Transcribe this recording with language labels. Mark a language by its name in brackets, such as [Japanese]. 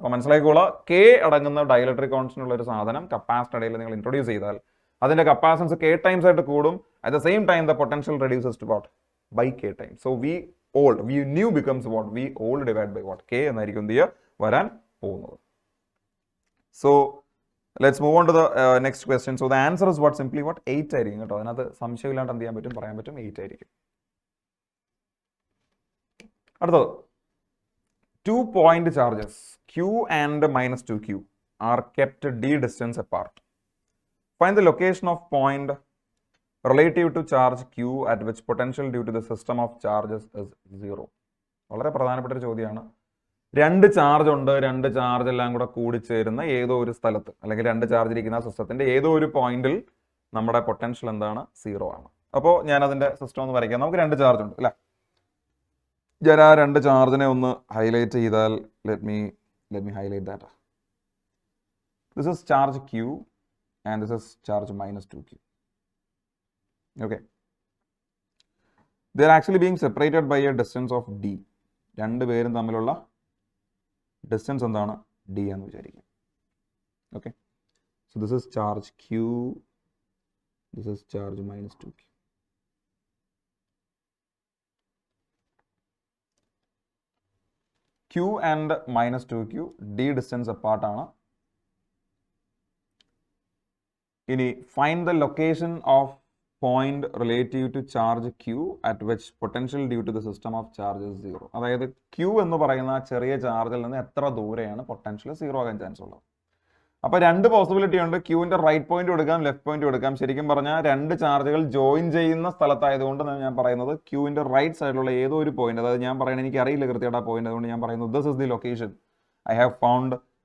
[Malayalam] അപ്പോൾ മനസ്സിലാക്കിക്കോളാം, K അടങ്ങുന്ന dielectric constant ഉള്ള ഒരു സാധനം കപ്പാസിറ്റർ ഇടയിൽ നിങ്ങൾ ഇൻട്രൊഡ്യൂസ് ചെയ്താൽ അതിന്റെ കപ്പാസിറ്റൻസ് K ടൈംസ് ആയിട്ട് കൂടും. [English] At the same time the potential reduces to what, by K times. So V new becomes what, V old divide by what, K [Malayalam] എന്നായിരിക്കും എന്ത് ചെയ്യുക വരാൻ പോകുന്നത്. [English] So let's move on to the next question. So the answer is what? Simply what? [Malayalam] 8 ആയിരിക്കും കേട്ടോ. അതിനകത്ത് സംശയമില്ലാണ്ട് എന്ത് ചെയ്യാൻ പറ്റും, പറയാൻ പറ്റും, 8 ആയിരിക്കും. [English] അടുത്തത് 2 point charges Q and minus 2Q are kept d distance apart. Find the location of point relative to charge Q at which potential due to the system of charges is 0. [Malayalam] വളരെ പ്രധാനപ്പെട്ട ഒരു ചോദ്യമാണ്. രണ്ട് ചാർജ് ഉണ്ട്, രണ്ട് charge എല്ലാം കൂടെ കൂടിച്ചേരുന്ന ഏതോ ഒരു സ്ഥലത്ത്, അല്ലെങ്കിൽ രണ്ട് ചാർജ് ഇരിക്കുന്ന സിസ്റ്റത്തിന്റെ ഏതോ ഒരു പോയിന്റിൽ നമ്മുടെ പൊട്ടൻഷ്യൽ എന്താണ്, 0 ആണ്. അപ്പോൾ ഞാൻ അതിന്റെ സിസ്റ്റം ഒന്ന് വരയ്ക്കാം. നമുക്ക് രണ്ട് ചാർജ് ഉണ്ട് അല്ലേ. ഞാൻ ആ രണ്ട് ചാർജിനെ ഒന്ന് ഹൈലൈറ്റ് ചെയ്താൽ, [English] Let me highlight that. This is charge Q and this is charge minus 2Q. Okay. They are actually being separated by a distance of d. [Malayalam] രണ്ട് പേരും തമ്മിലുള്ള ഡിസ്റ്റൻസ് എന്താണ്? d എന്ന് വിചാരിക്കുക. [English] Okay. So this is charge Q. This is charge minus 2Q. Q and minus 2Q d distance apart ആണ്. ഇനി find the location of point relative to charge Q at which potential due to the system of charge is 0. [Malayalam] അതായത് Q എന്ന് പറയുന്ന ചെറിയ ചാർജിൽ നിന്ന് എത്ര ദൂരെയാണ് പൊട്ടൻഷ്യൽ 0 ആകാൻ ചാൻസ് ഉള്ളത്. അപ്പോൾ രണ്ട് പോസിബിലിറ്റി ഉണ്ട്. ക്യൂവിൻ്റെ റൈറ്റ് പോയിന്റ് കൊടുക്കാം, ലെഫ്റ്റ് പോയിന്റ് കൊടുക്കാം. ശരിക്കും പറഞ്ഞാൽ രണ്ട് ചാർജുകൾ ജോയിൻ ചെയ്യുന്ന സ്ഥലത്തായതുകൊണ്ട് ഞാൻ പറയുന്നത് ക്യൂവിൻ്റെ റൈറ്റ് സൈഡിലുള്ള ഏതോ ഒരു പോയിന്റ്, അതായത് ഞാൻ പറയുന്നത് എനിക്ക് അറിയില്ല കൃത്യമായിട്ട് ആ പോയിന്റ്, അതുകൊണ്ട് ഞാൻ പറയുന്നത് [English] This is the location I have found.